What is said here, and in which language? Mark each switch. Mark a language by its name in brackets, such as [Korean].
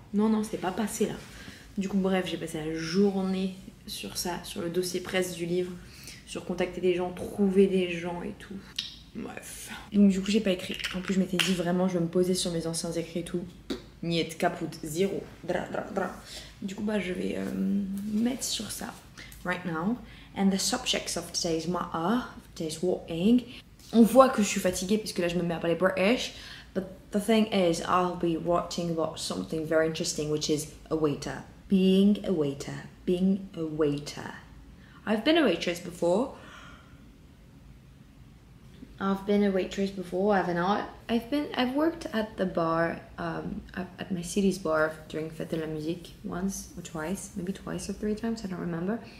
[French] Non, c'est pas passé là. Du coup, bref, j'ai passé la journée sur ça, sur le dossier presse du livre, sur contacter des gens, trouver des gens et tout. Bref. Donc du coup, j'ai pas écrit. En plus, je m'étais dit vraiment, je vais me poser sur mes anciens écrits et tout. Niet, kaput, zéro. Dra. Du coup, je vais mettre sur ça. [English] Right now. And the subjects of today's matter, today's walking. [French] On voit que je suis fatiguée parce que là, je me mets à parler British. [English] But the thing is, I'll be writing about something very interesting, which is a waiter. Being a waiter. Being a waiter. I've been a waitress before. Haven't I? I've worked at the bar, at my city's bar during Fête de la Musique once or twice, maybe twice or 3 times, I don't remember.